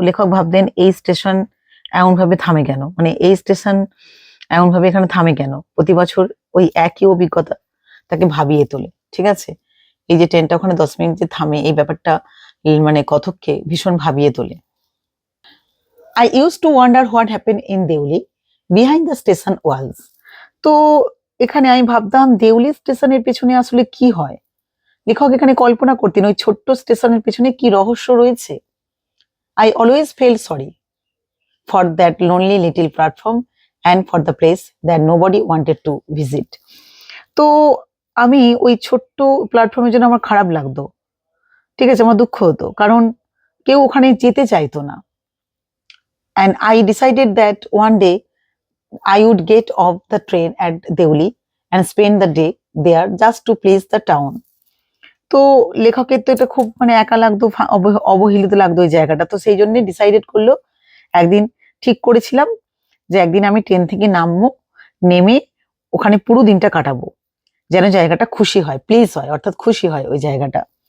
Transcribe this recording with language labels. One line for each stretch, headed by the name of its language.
Bangla: লেখক ভাবতেন এই স্টেশন এমন ভাবে থামে কেন, মানে এই স্টেশন এমন ভাবে এখানে থামে কেন। প্রতি বছর ওই একই অভিজ্ঞতা তাকে ভাবিয়ে তোলে। ঠিক আছে, এই যে ট্রেনটা ওখানে 10 মিনিট যে থামে, এই ব্যাপারটা মানে কথককে ভীষণ ভাবিয়ে তোলে।
English: I used to wonder what happened in Deuli behind the station walls.
Bangla: তো এখানে আমি ভাবতাম দেউলি স্টেশনের পেছনে আসলে কি হয়। লেখক এখানে কল্পনা করতেন ওই ছোট্ট স্টেশনের পেছনে কি রহস্য রয়েছে।
English: I always felt sorry for that lonely little platform and for the place that nobody wanted to visit.
Bangla: তো আমি ওই ছোট্ট প্ল্যাটফর্মের জন্য আমার খারাপ লাগতো। ঠিক আছে, আমার দুঃখ হতো, কারণ কেউ ওখানে যেতে চাইতো না।
English: And I decided that one day I would get off the train at Deuli and spend the day there just to please the town.
Bangla: তো লেখকের তো এটা খুব মানে একা লাগতো, অবহেলিত লাগতো ওই জায়গাটা। তো সেই জন্য ডিসাইডেড করলো, একদিন ঠিক করেছিলাম যে একদিন আমি ট্রেন থেকে নামবো, নেমে ওখানে পুরো দিনটা কাটাবো, যেন জায়গাটা খুশি হয়, প্লিজ হয়, অর্থাৎ খুশি হয় ওই জায়গাটা।